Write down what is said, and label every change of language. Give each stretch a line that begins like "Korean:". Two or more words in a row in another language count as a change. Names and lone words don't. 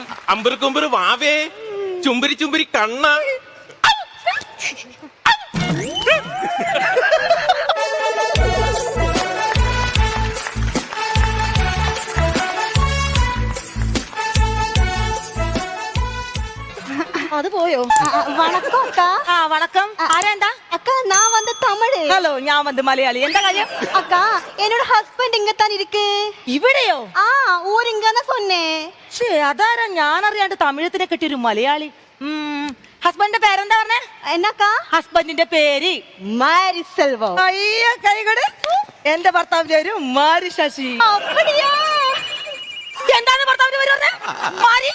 Malayalam: അമ്പുരുക്കുമ്പുരു വാവേ, ചുംബരി ചുംബരി കണ്ണ.
Tamil: அது போயோ. வணக்கம் அக்கா. வணக்கம். ஆரேண்டா? அக்கா நான் வந்து தமிழ். ஹலோ, நான் வந்து மலையாளி. எந்த காரியம்? அக்கா என்னோட ஹஸ்பண்ட் இங்க தான் இருக்கு.
Malayalam: ഇവിടെയോ?
Tamil: ஊர் இங்க தான் சொன்னேன்.
Malayalam: ഛേ, അതാരാ ഞാൻ അറിയാണ്ട് തമിഴത്തിനെ കെട്ടിയൊരു മലയാളി. ഹസ്ബൻഡിന്റെ പേരെന്താ പറഞ്ഞേ? എന്നക്കാ? ഹസ്ബൻഡിന്റെ പേര് മാരി സെൽവം. അയ്യോ കൈകട്. എന്റെ ഭർത്താവിന്റെ പേര് മാരി ശശി.
Tamil: அப்படியா?
Malayalam: എന്താണ് ഭർത്താവിന്റെ പേര് പറഞ്ഞേ? മാരി